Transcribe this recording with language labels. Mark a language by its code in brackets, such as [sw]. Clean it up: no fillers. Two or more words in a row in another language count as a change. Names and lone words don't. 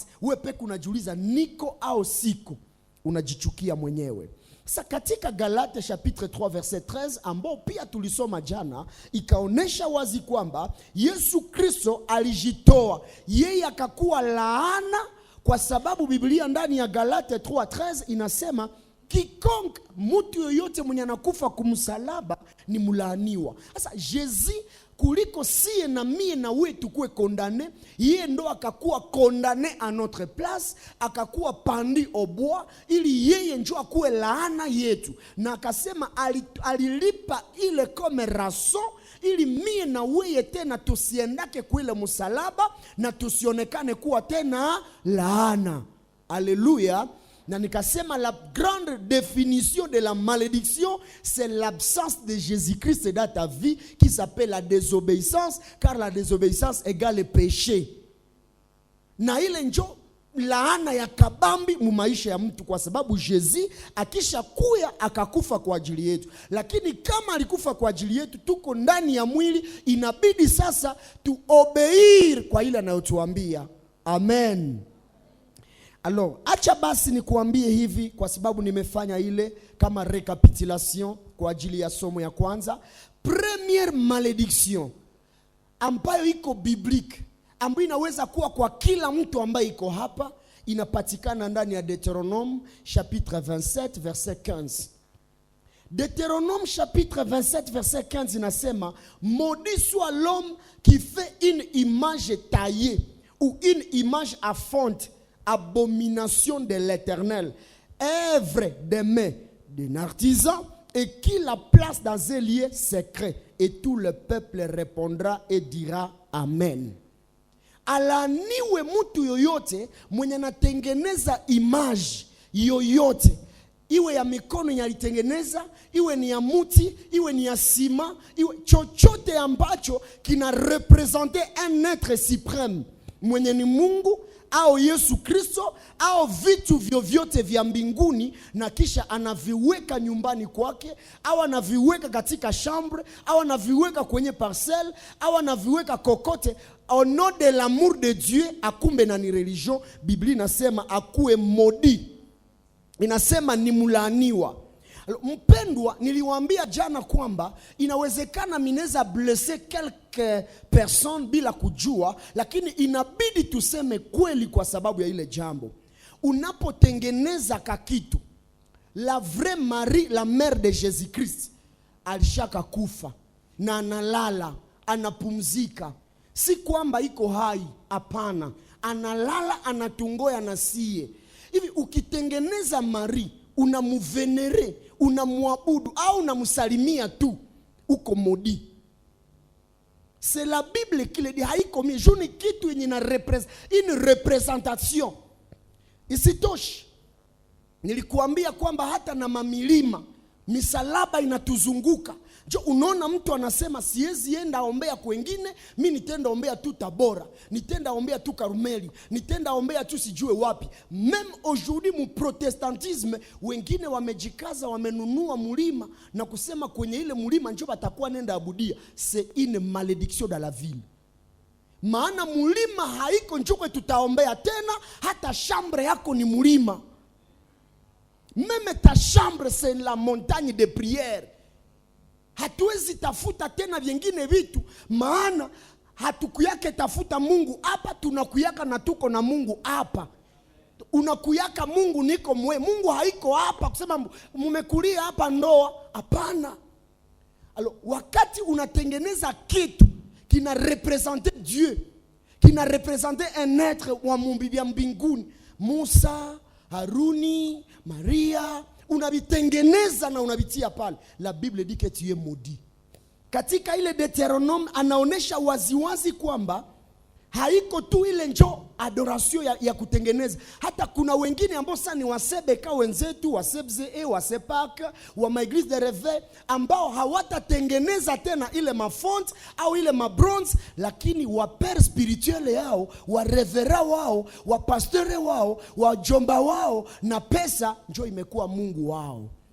[sw] Wewe peke unajiuliza niko au siko, unajichukia mwenyewe. Sasa katika Galate chapitre 3 verset 13 ambao pia tulisoma jana, ikaonesha wazi kwamba Yesu Kristo alijitoa, yeye akakuwa laana Kwa sababu Biblia ndani ya Galate 3:13 inasema quiconque, mtu yoyote mwenye anakufa kumsalaba ni mlaaniwa. Sasa Jésus kuliko sie na mie na wewe tukue condamné, yeye ndo akakuwa [fr] condamné à notre place, [sw] akakuwa pandi au bois ili yeye ndio akuwe laana yetu, na akasema alilipa ile [fr] comme rançon [sw] ili mie na wewe tena tusiendake kuile msalaba na tusionekane kuwa tena laana. Alléluia. Na nikasema [fr] la grande définition de la malédiction, c'est l'absence de Jésus-Christ dans ta vie, qui s'appelle la désobéissance, car la désobéissance égale le péché. [sw] Na ile njo laana ya kabambi mu maisha ya mtu, kwa sababu Jésus akisha kuya akakufa kwa ajili yetu. Lakini kama alikufa kwa ajili yetu, tuko ndani ya mwili, inabidi sasa tuobeir kwa ile anayotuambia. Amen. Alors, acha basi nikuambie hivi, kwa sababu nimefanya ile kama recapitulation kwa ajili ya somo ya kwanza. [fr] Première malédiction [sw] ambayo iko biblique, ambayo inaweza kuwa kwa kila mtu ambaye iko hapa, inapatikana ndani ya Deutéronome chapitre 27 verset 15. [fr] Deutéronome chapitre 27 verset 15 inasema, maudit soit l'homme qui fait une image taillée ou une image à fonte, abomination de l'Éternel, œuvre des mains d'un artisan, et qui la place dans un lieu secret. Et tout le peuple répondra et dira Amen. [sw] Alaniwe mtu yoyote mwenye natengeneza image yoyote, iwe ya mikono yalitengeneza, iwe ni ya muti, iwe ni ya sima, iwe chochote ambacho kina [fr] representer un être suprême, [sw] mwenye ni Mungu au Yesu Kristo au vitu vyovyote vya mbinguni, na kisha anaviweka nyumbani kwake, au anaviweka katika chambre, au anaviweka kwenye parcelle, au anaviweka kokote [fr] au nom de l'amour de Dieu, [sw] akumbe na ni religion. Biblia inasema akuwe maudit, inasema ni mlaaniwa. Mpendwa, niliwaambia jana kwamba inawezekana mineza [fr] blesser quelques personnes [sw] bila kujua, lakini inabidi tuseme kweli kwa sababu ya ile jambo. Unapotengeneza kakitu, [fr] la vraie Marie, la mère de Jésus-Christ, [sw] alishaka kufa na analala, anapumzika. Si kwamba iko hai, hapana. Analala, anatungoya na sie. Hivi ukitengeneza Marie, unamuvenere, unamwabudu au unamsalimia tu, uko maudit. [fr] C'est la Bible qui le dit. [sw] Haiko mijuni kitu yenye na [fr] une représentation. [sw] Isitoshe, nilikuambia kwamba hata na mamilima, misalaba inatuzunguka. Jo, unaona mtu anasema siwezi enda ombea kwengine, mimi nitenda ombea tu Tabora, nitenda ombea tu Karumeli, nitenda ombea tu sijue wapi. [fr] Même aujourd'hui mu protestantisme, [sw] wengine wamejikaza, wamenunua mulima na kusema kwenye ile mulima njoo batakuwa nenda abudia. [fr] C'est une malédiction dans la ville. [sw] Maana mulima haiko njoo tutaombea tena, hata chambre yako ni mulima. [fr] Même ta chambre c'est la montagne de prière. [sw] Hatuwezi tafuta tena vingine vitu, maana hatukuyake tafuta Mungu hapa, tunakuyaka na tuko na Mungu hapa. Unakuyaka Mungu niko mwe, Mungu haiko hapa kusema mumekulia hapa ndoa, hapana. Alors wakati unatengeneza kitu kina [fr] representer Dieu, [sw] kina [fr] representer un être [sw] wa mumbibia mbinguni, Musa, Haruni, Maria, unavitengeneza na unavitia pale, [fr] la Bible dit que tu es maudit. [sw] Katika ile Deuteronome anaonesha waziwazi kwamba haiko tu ile njo adoration ya kutengeneza. Hata kuna wengine ambao sasa ni wasebeka wenzetu, wasebze, wasepaka, wa maeglise [fr] de réveil, [sw] ambao hawatatengeneza tena ile mafont au ile mabronze, lakini wa [fr] père spirituel [sw] yao, wa revera wao, wa pasteur wao, wa jomba wao, na pesa njo imekuwa Mungu wao.